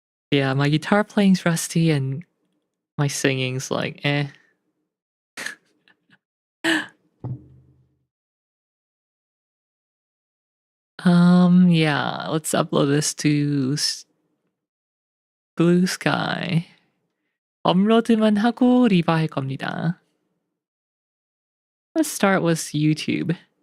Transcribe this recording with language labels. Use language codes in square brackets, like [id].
[en] Yeah, my guitar playing's rusty and my singing's like, eh. Yeah, let's upload this to Blue Sky. [ko] 업로드만 하고 리바 할 겁니다. [en] Let's start with YouTube.